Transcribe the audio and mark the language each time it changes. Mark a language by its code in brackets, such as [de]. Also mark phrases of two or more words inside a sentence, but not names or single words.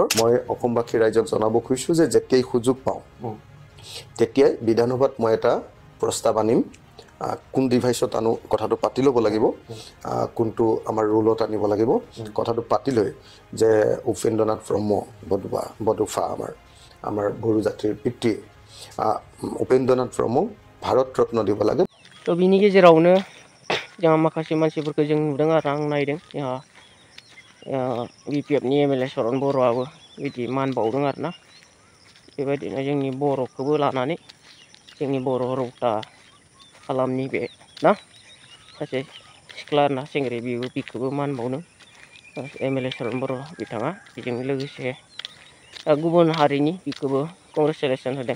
[as] মই অসমবাসী ৰাইজক জনাব খুজিছোঁ যে যেতিয়াই সুযোগ পাওঁ তেতিয়াই বিধানসভাত মই এটা প্ৰস্তাৱ আনিম কোন ডিভাইচত আনো কথাটো পাতি ল'ব লাগিব কোনটো আমাৰ ৰোলত আনিব লাগিব কথাটো পাতি লৈ যে উপেন্দ্ৰনাথ ব্ৰহ্ম বডোফা আমাৰ বড়ো জাতিৰ পিতৃ উপেন্দ্ৰনাথ ब्रह्मক भारत रत्न দিব লাগে। [brx] थ' बिनि गेजेरावनो जोंहा माखासे मानसिफोरखौ जों नुदों आरो आं नायदों जोंहा BPFनि MLA सरन बर'आबो बिदि मान बावदों आरोना बेबायदिनो जोंनि बर'खौबो लानानै जोंनि बर' रौता हालामनि बे ना सासे सिख्ला ना सेंग्रा बिखौबो मान बावदों MLA सरन बर' बिथाङा बेजों लोगोसे गुबुन हारिनि बिखौबो कंग्रेसुलेसन होदों।